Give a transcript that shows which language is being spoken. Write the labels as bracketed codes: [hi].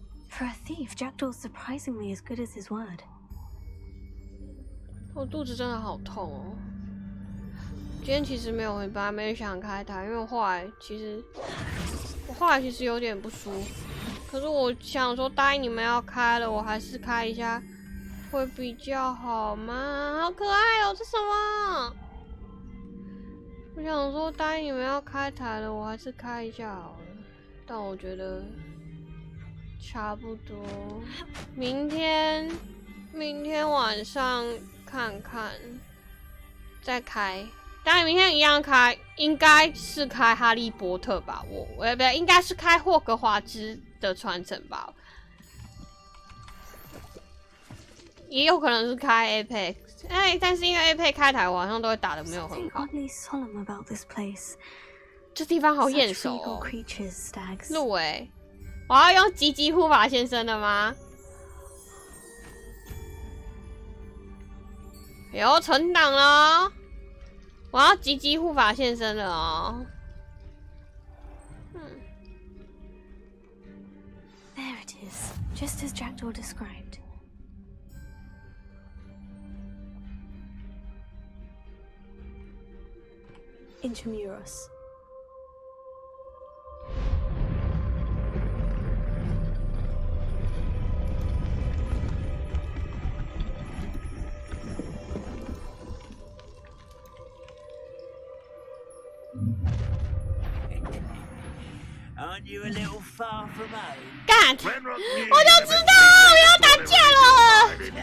[en] For a thief, Jackdaw's surprisingly as good as his word. [zh] 我肚子真的好痛哦！今天其实本来没想开台，因为我后来其实有点不舒服。可是我想说，答应你们要开了，我还是开一下会比较好吗？好可爱哦，这什么？我想说，答应你们要开台了，我还是开一下好了。但我觉得差不多，明天晚上看看再开。当然明天一样开，应该是开哈利波特吧？不对，应该是开霍格华兹的传承吧？也有可能是开 Apex， 但是因为 Apex 开台，我好像都会打得没有很好。 [en] Oddly solemn about this place. [zh] 这地方好眼熟 [en] regal [zh] 哦。 [en] creatures, stags. [zh] 路我要用吉吉护法先生的吗？有存档了，我要吉吉护法现身了哦。 [en] There it is, just as Jackdaw described. Intramuros. Aren't you a little far from home? [zh] 干！我就知道我要打架了！